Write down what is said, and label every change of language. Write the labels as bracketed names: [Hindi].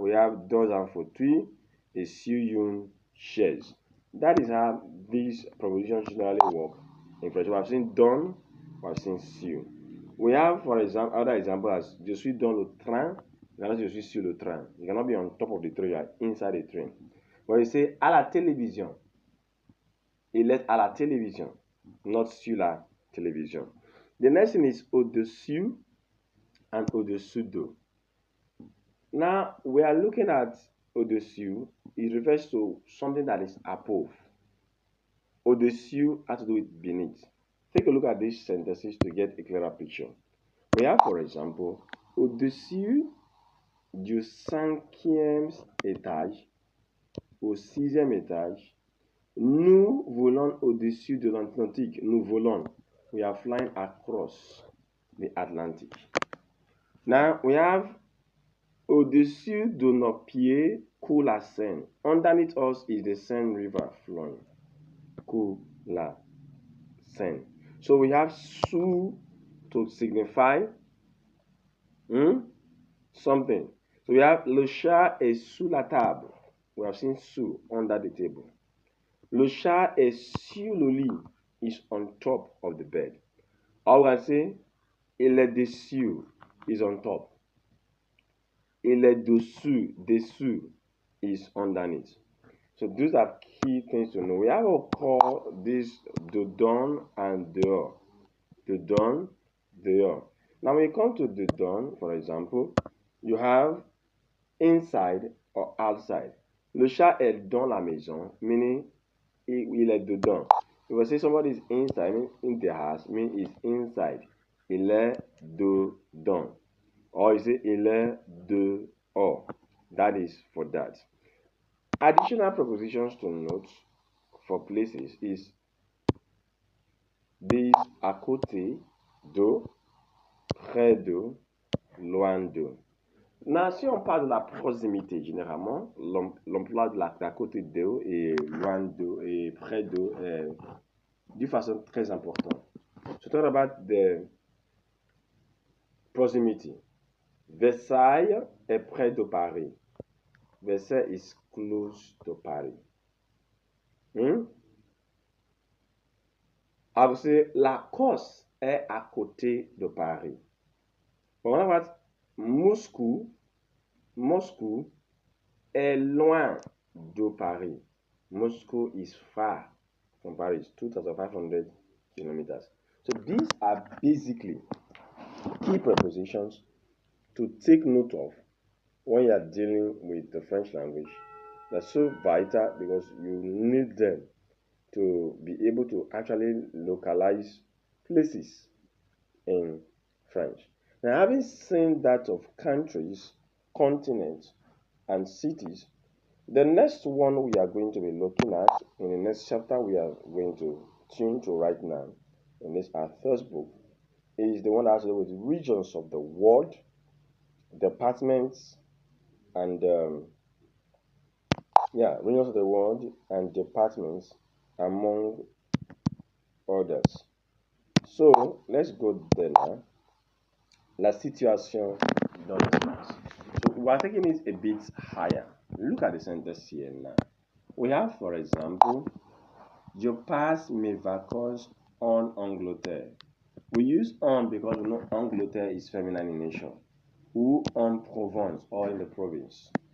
[English] We have [French] dans un fauteuil et sur une chaise. [English] That is how these propositions generally work in French. We have seen dans, we have seen sur. We have, for example, other example as [French] je suis dans le train. [English] You cannot say [French] je suis sur le train. [English] You cannot be on top of the train. You are inside the train. When you say [French] à la télévision, il est à la télévision, [English] not [French] sur la télévision. [English] The next thing is au-dessus and au-dessous de. Now we are looking at au-dessus. It refers to something that is above. Au-dessus has to do with beneath. Take a look at these sentences to get a clearer picture. We have, for example, [French] au-dessus du 5e étage, au 6e étage, nous volons au-dessus de l'Atlantique. Nous volons. [English] We are flying across the Atlantic. Now we have [French] au-dessus de nos pieds coule la Seine. [English] Underneath us is the Seine River flowing. [French] Coule la Seine. [English] So we have sous to signify something. So we have [French] le chat est sous la table. [English] We have seen sous, under the table. [French] Le chat est sur le lit, [English] is on top of the bed. Or we can say [French] il est dessus, [English] is on top. [French] Il est dessous, dessous [English] is underneath. So those are key things to know. We have to call this dedans and dehors. Dedans, dehors. Now when you come to dedans, for example, you have inside or outside. [French] Le chat est dans la maison, [English] meaning [French] il est dedans. [English] If I say somebody is inside, mean in the house, mean is inside. [French] Il est dedans. [English] Or you say [French] il est dehors. [English] That is for that. Additional prepositions to note for places is this à côté de, près de, loin de. [French] Now, si on parle de la proximité, généralement, l'emploi de à côté de et loin de et près de est d'une façon très importante. [English] So talk about the proximity. [French] Versailles est près de Paris. [English] Versailles is close to Paris. I would say [French] Lacoste est à côté de Paris. [English] But what about [French] Moscou? Moscou est loin de Paris. [English] Moscow is far from Paris, 2,500 kilometers. So these are basically key prepositions to take note of when you are dealing with the French language. They're so vital because you need them to be able to actually localize places in French. Now, having seen that of countries, continents, and cities, the next one we are going to be looking at in the next chapter we are going to tune to right now, in this our first book, is the one that has to do with regions of the world, departments, and regions of the world and departments, among others. So let's go there now. [French] La situation dans l'espace. [English] So we are taking it a bit higher. Look at the sentence here now. We have, for example, [French] je passe mes vacances en Angleterre. [English] We use en because we know Angleterre is feminine in nature. [French] Ou en Provence, [English] or in the province.